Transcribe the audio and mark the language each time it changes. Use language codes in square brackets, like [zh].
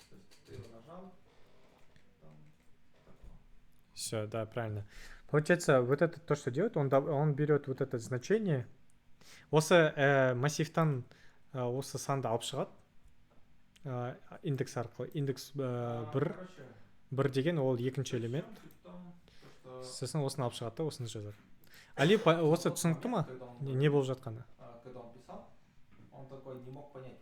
[ru] То есть ты его нажал, там такое. Все, да, правильно. Получается, вот это то, что делает, он берет вот это значение. [kk] Осы массивтан осы санды алып шығады индекс арқылы. Индекс [ru] Короче, [kk] бір деген ол екінші элемент. Сосын осыны алып шығады да, осыны жазады. Али, осы түсінікті ма? Не болып жатқаны? [ru] Когда он писал, он такой не мог понять.